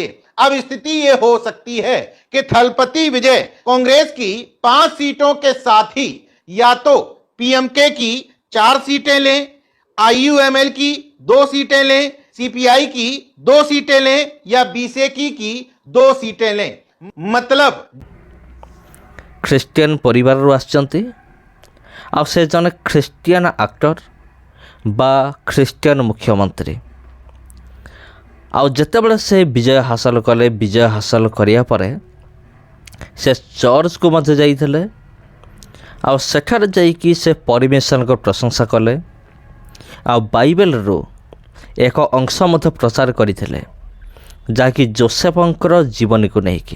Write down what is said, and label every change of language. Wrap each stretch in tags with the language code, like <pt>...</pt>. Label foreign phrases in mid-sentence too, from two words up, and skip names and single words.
<hi>अब स्थिति ये हो सकती है कि थलपति विजय कांग्रेस की 5 सीटों के साथ ही या तो पीएमके की 4 सीटें लें, आईयूएमएल की 2 सीटें लें, सीपीआई की 2 सीटें लें या बीसेकी की 2 सीटें लें। मतलब</hi> <or>ଖ୍ରୀଷ୍ଟିଆନ ପରିବାରରୁ ଆସିଛନ୍ତି ଆଉ ସେ ଜଣେ</or> <en>Christian actor</en> <or>ବା ଖ୍ରୀଷ୍ଟିଆନ ମୁଖ୍ୟମନ୍ତ୍ରୀ। ଆଉ ଯେତେବେଳେ ସେ ବିଜୟ ହାସଲ କଲେ, ବିଜୟ ହାସଲ କରିବା ପରେ ସେ ଚର୍ଚ୍ଚକୁ ମଧ୍ୟ ଯାଇଥିଲେ ଆଉ ସେଠାରେ ଯାଇକି ସେ ପରମେଶ୍ୱରଙ୍କ ପ୍ରଶଂସା କଲେ ଆଉ ବାଇବେଲରୁ ଏକ ଅଂଶ ମଧ୍ୟ ପ୍ରଚାର କରିଥିଲେ, ଯାହାକି ଯୋସେଫଙ୍କର ଜୀବନୀକୁ ନେଇକି।</or>